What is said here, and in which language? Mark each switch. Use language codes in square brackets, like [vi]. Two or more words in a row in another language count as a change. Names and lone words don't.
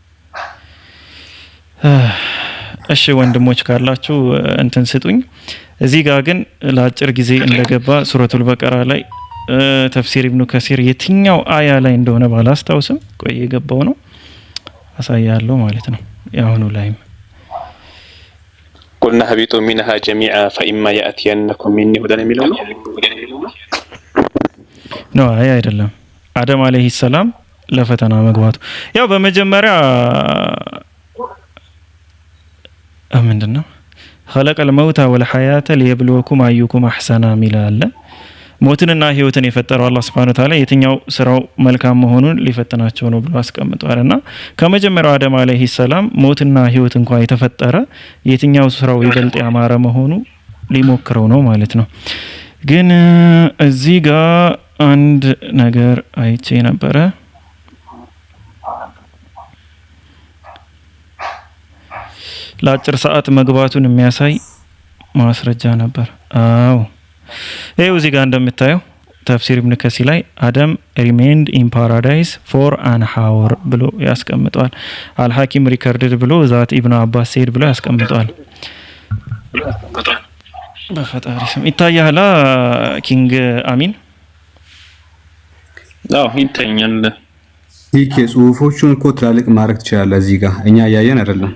[am] እሺ ወንድሞች ካላችሁ እንትን ስጡኝ እዚህ ጋር ግን ለአጭር ጊዜ እንደገባ ሱረቱል በቀራ ላይ ተፍሲር ኢብኑ ከሲር የትኛው አያ ላይ እንደሆነ ባላስታውስም ቆይ የገባው ነው አሳያለሁ ማለት ነው ያሁኑ ላይም [ar] قلنا هبطوا منها جميعا فإما يأتينكم مني هدى የሚለው [am] ነው አያ አይደለም አደም [ar] عليه السلام [am] ለፈተና መግባቱ ያው በመጀመሪያ ምንድነው [ar] خلق الموت والحياة ليبلوكم أيكم أحسن عملا [am] ሞትንና ህይወትን የፈጠረው አላህ [ar] سبحانه وتعالى [am] የትኛው ስራው መልካም መሆኑን ሊፈትናቸው ነው ብሎ አስቀምጧልና ከመጀመሪያው አደም [ar] عليه السلام [am] ሞትና ህይወት እንኳን የተፈጠረ የትኛው ስራው ይበልጥ ያማረ መሆኑ ሊሞክረው ነው ማለት ነው ግን እዚህ ጋር አንድ ነገር አይቼ ነበረ ለአጭር ሰዓት መግባቱን የሚያሳይ ማስረጃ ነበር ይሄው እዚህ ጋር እንደምታየው ተፍሲር ኢብኑ ከሲር ላይ አደም [en] remained in paradise for an hour [am] ብሎ ያስቀምጣል አልሐኪም ሪከርድድ ብሎ ዛት ኢብኑ አባስ ሰይድ ብሎ ያስቀምጣል በፈጣሪ ስም ይታያላ ኪንግ አሚን ይታያል ይሄ ጽሁፎቹን እኮ ትላልቅ ማድረግ ትችላለህ እዚህ ጋር እኛ ያየን አይደለም